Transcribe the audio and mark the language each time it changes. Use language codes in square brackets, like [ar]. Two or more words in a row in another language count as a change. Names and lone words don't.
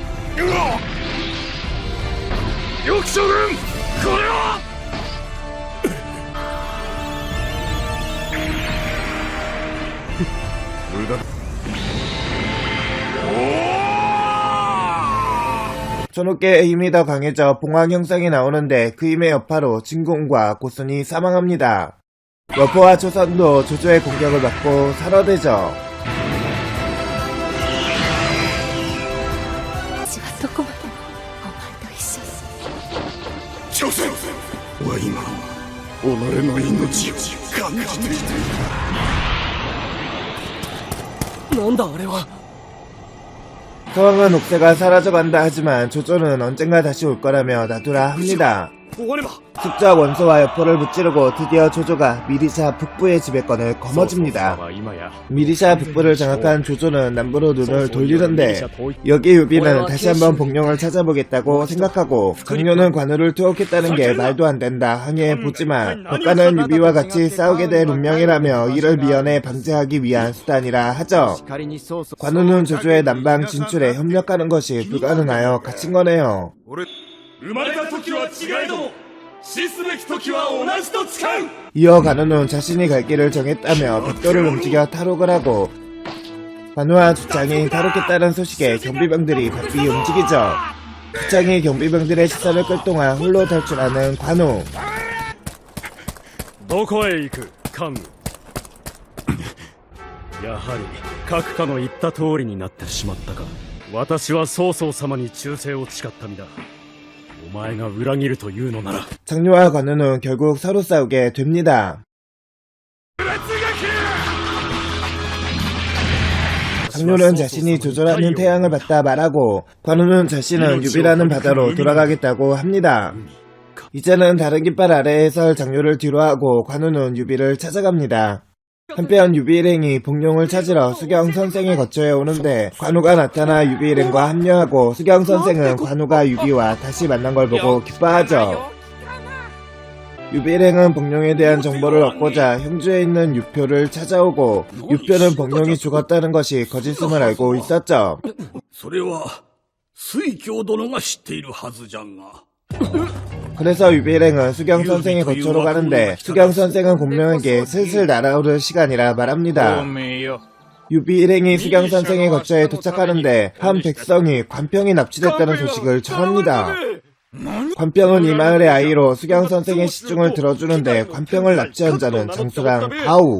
[ja] よく将軍これは無駄だ。 [ko] 초노께의 힘이 더 강해져 봉황 형상이 나오는데 그 힘의 여파로 진공과 고순이 사망합니다. 여포와 초선도 조조의 공격을 받고 살아되죠. [ja] 私はどこまでもお前と一緒さ。朝鮮は今己の命を感じている。なんだあれは。 [ko] 서왕은 옥새가 사라져간다 하지만 조조는 언젠가 다시 올 거라며 놔두라 합니다. 숙적 원소와 여포를 무찌르고 드디어 조조가 미리샤 북부의 지배권을 거머쥡니다. 미리샤 북부를 장악한 조조는 남부로 눈을 돌리는데 여기 유비는 다시 한번 복룡을 찾아보겠다고 생각하고 장료는 관우를 투옥했다는 게 말도 안 된다 항의해보지만 덕가는 유비와 같이 싸우게 될 운명이라며 이를 미연에 방지하기 위한 수단이라 하죠. 관우는 조조의 남방 진출에 협력하는 것이 불가능하여 갇힌 거네요. [ja] 生まれた時は違えども死すべき時は同じと誓う [ko] 이어 관우는 자신이 갈 길을 정했다며 벽돌을 움직여 탈옥을 하고 관우와 주창이 탈옥했다는 소식에 경비병들이 바삐 움직이죠. 주창이 경비병들의 시선을 끌 동안 홀로 탈출하는 관우. [ja] どこへ行く関羽やはり閣下の言った通りになってしまったか。私は曹操様に忠誠を誓った身だ。お前が裏切るというのなら [ko] 장료와 관우는 결국 서로 싸우게 됩니다. 장료는 자신이 조조라는 태양을 받다 말하고 관우는 자신은 유비라는 바다로 돌아가겠다고 합니다. 이제는 다른 깃발 아래에 설 장료를 뒤로하고 관우는 유비를 찾아갑니다. 한편 유비 일행이 복룡을 찾으러 수경 선생의 거처에 오는데 관우가 나타나 유비 일행과 합류하고 수경 선생은 관우가 유비와 다시 만난 걸 보고 기뻐하죠. 유비 일행은 복룡에 대한 정보를 얻고자 형주에 있는 유표를 찾아오고 유표는 복룡이 죽었다는 것이 거짓임을 알고 있었죠. [ja] それは水鏡殿が知っているはずじゃが [ko] 그래서 유비 일행은 수경 선생의 거처로 가는데 수경 선생은 공명에게 슬슬 날아오를 시간이라 말합니다. 유비 일행이 수경 선생의 거처에 도착하는데 한 백성이 관평이 납치됐다는 소식을 전합니다. 관평은 이 마을의 아이로 수경 선생의 시중을 들어주는데 관평을 납치한 자는 장수랑 가우.